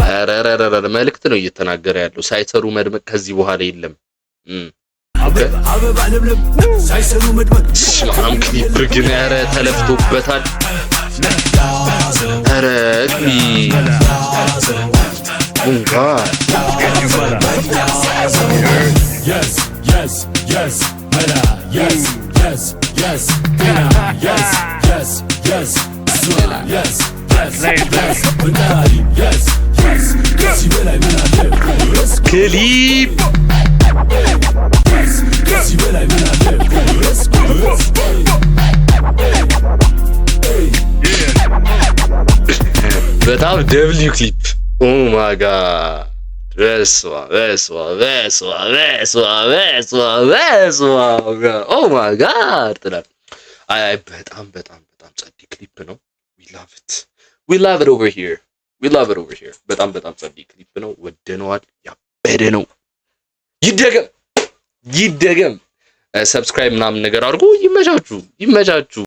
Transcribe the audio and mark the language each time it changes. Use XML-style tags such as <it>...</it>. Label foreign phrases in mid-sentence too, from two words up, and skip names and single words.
<am>አረረረረ መልእክት ነው እየተናገረ ያለው ሳይሰሩ መድመቅ ከዚህ በኋላ የለም አበባ ለምለም ሳይሰሩ መድመቅ ስማም ክሊፕ ግን ኧረ ተለፍቶበታል ኧረ እንኳ</am> <en>yes yes yes mera yes yes yes mera yes yes yes mera yes yes yes mera yes yes yes mera yes</en> <am>ክሊፕ</am> <en>yes mera yes</en> <am>በጣም</am> <en>W clip oh my god</en> <am>በስዋ ኦ</am> <en>my god</en> <am>ትላል አይ በጣም ጸዲ ክሊፕ ነው</am> <en>we love it over here</en> <am>በጣም ጸዲ ክሊፕ ነው ወደነዋል ያበደ ነው ይደገም ሰብስክራይብ ምናምን ነገር አድርጉ ይመቻችሁ</am>